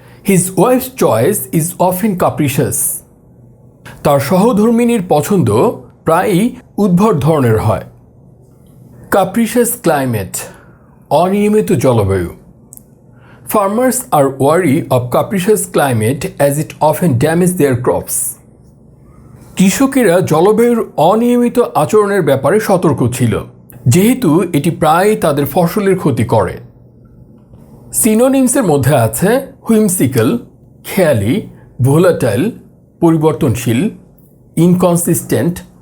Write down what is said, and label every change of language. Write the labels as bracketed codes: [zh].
[en] His wife's choice is often capricious. [bn] তার সহধর্মিণীর পছন্দ প্রায়ই উদ্ভট ধরনের হয়। [en] Capricious climate, [bn] অনিয়মিত জলবায়ু। [en] Farmers are wary of capricious climate as it often damages their crops. [bn] কৃষকেরা জলবায়ুর অনিয়মিত আচরণের ব্যাপারে সতর্ক ছিল, যেহেতু এটি প্রায়ই তাদের ফসলের ক্ষতি করে। সিনোনিমসের মধ্যে আছে হুইমসিক্যাল, খেয়ালি, ভোলাটাইল, পরিবর্তনশীল, ইনকনসিস্টেন্ট,